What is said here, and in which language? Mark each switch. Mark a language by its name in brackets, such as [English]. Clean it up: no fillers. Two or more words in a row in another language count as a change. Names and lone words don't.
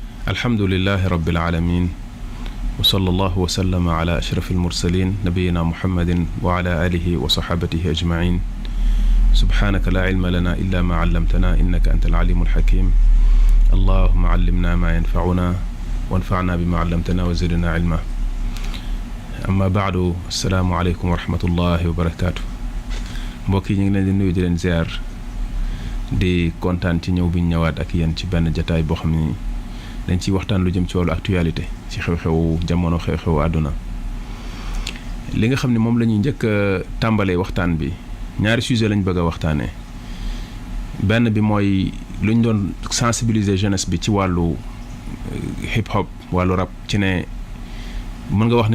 [Arabic] الحمد لله رب العالمين وصلى الله وسلم على أشرف المرسلين نبينا محمد وعلى آله وصحابته أجمعين سبحانك لا علم لنا إلا ما علمتنا إنك أنت العليم الحكيم اللهم علمنا ما ينفعنا وانفعنا بما علمتنا وزدنا علما أما بعد السلام عليكم ورحمة الله وبركاته [Wolof] mbokk yi ñu ngi leen di nuyu di leen ziar di kontaan ci ñëw bi ñu ñëwaat ak yéen ci benn jataay boo xam ni dañ ciy waxtaan lu jëm ci wàllu actualité ci xew-xew jamono xew-xew àdduna li nga xam ne moom la ñuy njëkk a tàmbalee waxtaan bi ñaari sujet lañ bëgg a waxtaanee benn bi mooy lu ñu doon sensibiliser jeunesse bi ci wàllu hip hop wàllu rap ci ne mën nga wax ni